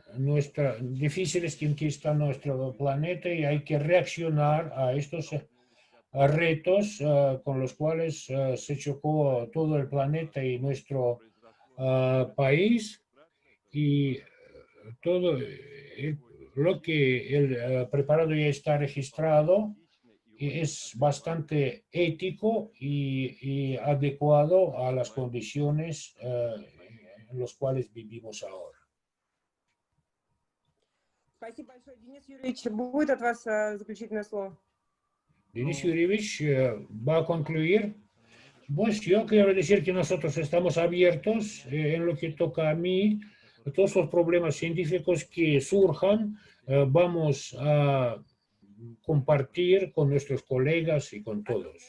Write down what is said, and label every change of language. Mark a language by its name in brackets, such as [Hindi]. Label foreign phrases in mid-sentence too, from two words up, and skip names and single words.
[Spanish] difíciles en que está nuestro planeta, y hay que reaccionar a estos retos con los cuales se chocó todo el planeta y nuestro país, y todo lo que el preparado ya está registrado es bastante ético y adecuado a las condiciones en las cuales vivimos ahora. [Russian] Спасибо большое. Денис Юрьевич, будет от вас заключительное слово? [Spanish] Denis Yurievich va a concluir. Pues yo quiero decir que nosotros estamos abiertos en lo que toca a mí. Todos los problemas científicos que surjan, vamos a compartir con nuestros colegas y con todos.